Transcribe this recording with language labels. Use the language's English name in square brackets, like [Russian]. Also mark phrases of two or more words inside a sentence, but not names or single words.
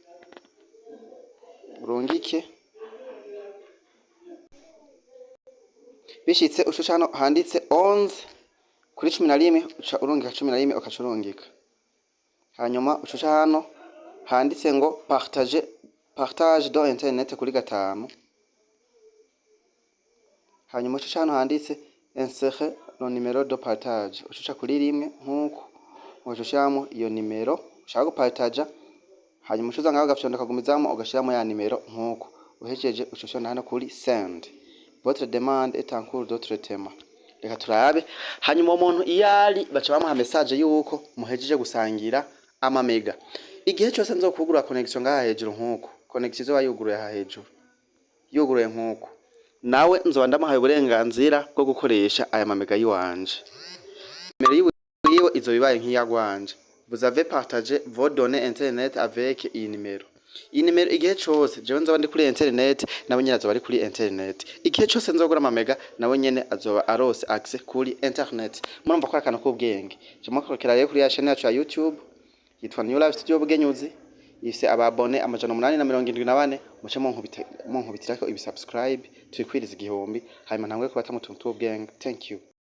[Rundi] Urungike bishitse ushusha hano handitse 11 kuri 11 uca urungika 11 ukacurungika. Hanyuma ushusha hano handitse ngo [French] partage dans internet [Rundi] kuri 5. Hanyuma ushusha hano handitse [French] insérer le numéro de partage [Rundi] ushusha kuri rimwe nkuko ushushyamo iyo nimero ushaka gupartager. Hanyuma ushuza ngaho gafyonda kagumizamo ugashiramo ya nimero nkuko uhejeje ushushyona hano kuri send. [French] Votre demande est en cours de traitement. [Rundi] Reka turabe. Hanyuma umuntu iyari baca bamuha message yuko muhejeje gusangira amamega. Igihe cyose nzokugura connection ngaha hejuru nkuko connection zo bayuguruye ha hejuru yuguruye nkuko nawe nzoba ndamuhaye uburenganzira bwo gukoresha aya mamega yiwanje. Nimero yiwe izo bibaye nk'iyagwanje. [French] Vous avez partagé vos données internet avec [Rundi] iyi nimero. Iyi nimero igihe cyose jewe nzoba ndi kuri internet nawe nyene azoba ari kuri internet. Igihe cyose nzogura amamega nawe nyene azoba arose access kuri internet. Murumva ko akana k'ubwenge. Je mukorera rero kuri ya chaîne yacu ya YouTube yitwa New Life Studio Bugenyuzi. Ifise ababone 874 muce munkubitirako ibi subscribe twikwiriza igihumbi hanyuma ntangwe kubata mu tuntu tw'ubwenge. [English] Thank you.